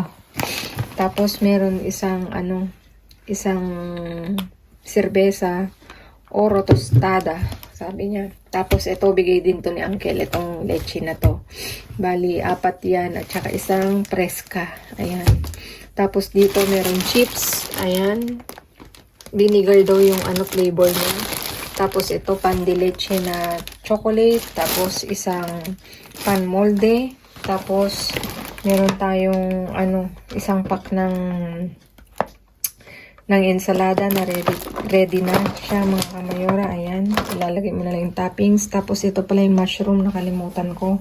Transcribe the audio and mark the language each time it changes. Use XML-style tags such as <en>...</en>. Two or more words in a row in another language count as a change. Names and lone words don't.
<tl>Tapos meron isang isang serbesa oro tostada, sabi niya. Tapos ito bigay din to ni Uncle, itong leche na to. Bali, 4 yan at saka isang preska. Ayan. Tapos dito meron chips. Ayan. Vinegar daw yung flavor niya. Tapos ito pan de leche na chocolate. Tapos isang pan molde. Tapos meron tayong isang pack ng ensalada na ready na siya mga kamayora. Ayan, ilalagay mo na lang yung toppings. Tapos ito pala yung mushroom, nakalimutan ko.</tl>